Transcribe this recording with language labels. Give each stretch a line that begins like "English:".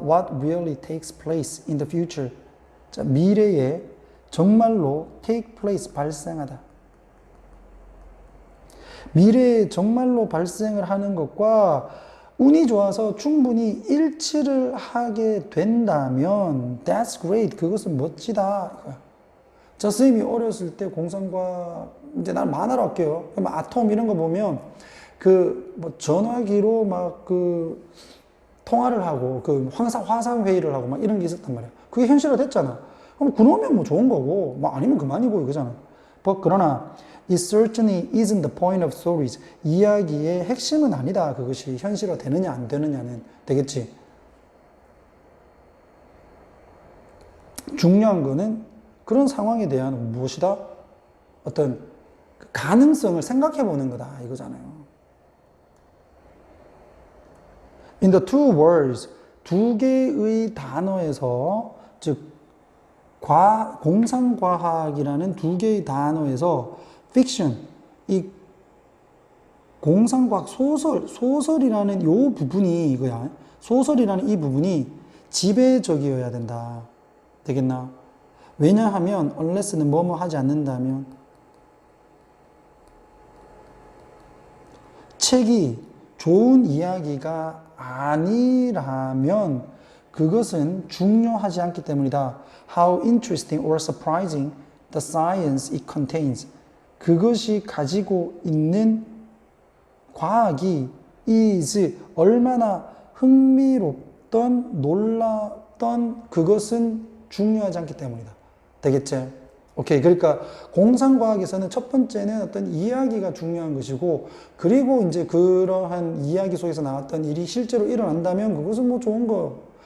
English: What really takes place in the future.
Korean: 자, 미래에 정말로 take place, 발생하다. 미래에 정말로 발생을 하는 것과 운이 좋아서 충분히 일치를 하게 된다면
English: that's great.
Korean: 그것은 멋지다. 자, 선생님이 어렸을 때 공상과학, 이제 난 만화로 할게요. 아톰 이런 거 보면 뭐 전화기로 막 통화를 하고 화상 회의를 하고 막 이런 게 있었단 말이야. 그게 현실화 됐잖아. 그럼 그러면 뭐 좋은 거고, 뭐 아니면 그만이고 이거잖아. 그러나
English: it certainly isn't the point of stories.
Korean: 이야기의 핵심은 아니다. 그것이 현실화 되느냐 안 되느냐는 되겠지. 중요한 거는 그런 상황에 대한 무엇이다? 어떤 가능성을 생각해 보는 거다. 이거잖아요.
English: In the two words,
Korean: 두 개의 단어에서, 즉 공상과학이라는 두 개의 단어에서 fiction, 이 공상과학 소설이라는 요 부분이 이거야. 소설이라는 이 부분이 지배적이어야 된다. 되겠나? 왜냐하면 unless는 뭐뭐 하지 않는다면 책이 좋은 이야기가 아니라면 그것은 중요하지 않기 때문이다.
English: How interesting or surprising the science it contains.
Korean: 그것이 가지고 있는 과학이 is 얼마나 흥미롭던 놀랐던 그것은 중요하지 않기 때문이다. 되겠지? 오케이. 그러니까 공상과학에서는 첫 번째는 어떤 이야기가 중요한 것이고, 그리고 이제 그러한 이야기 속에서 나왔던 일이 실제로 일어난다면 그것은 뭐 좋은 거.